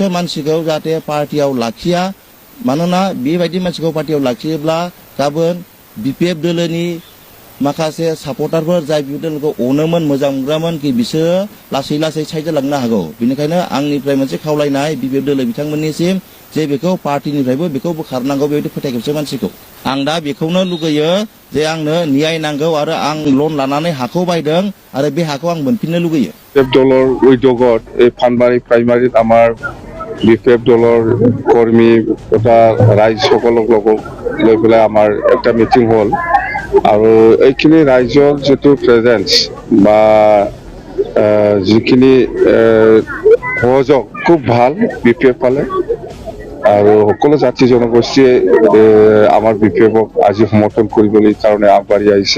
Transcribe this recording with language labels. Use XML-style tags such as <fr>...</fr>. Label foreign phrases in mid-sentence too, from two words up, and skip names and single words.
<brx>मानसिखौ जाहाथे पार्टियाव लाखिया मानोना बेबायदि मानसिखौ पार्टियाव लाखियोब्ला गाबोन BPF दोलोनि माखासे सापर्टारफोर जाय BPF दोलोखौ अनोमोन मोजां मोनग्रामोन कि बिसोरो लासै लासै साइड जालांनो हागौ बेनिखायनो आंनिफ्राय मोनसे खावलायनाय BPF दोलो बिथांमोननिसिम जे बेखौ पार्टिनिफ्रायबो बेखौ बोखारनांगौ बेबायदि फोथायखेबस मानसिखौ आं दा बेखौनो लुगैयो जे आंनो न्याय नांगौ आरो आं लन लानानै हाखौ बायदों आरो बे हाखौ आं मोनफिननो लुगैयो</brx> <as>BPF দলৰ উদ্যোগত এই ফানবাৰী প্ৰাইমাৰীত আমাৰ BPF দলৰ কৰ্মী তথা ৰাইজসকলক লৈ পেলাই আমাৰ একটা মিটিং হ'ল আৰু এইখিনি ৰাইজৰ যিটো প্ৰেজেন্স বা যিখিনি সহযোগ খুব ভাল BPF পালে আৰু সকলো জাতি জনগোষ্ঠীয়ে আমাৰ BPFক আজি সমৰ্থন কৰিবলৈ কাৰণে আগবাঢ়ি আহিছে</as>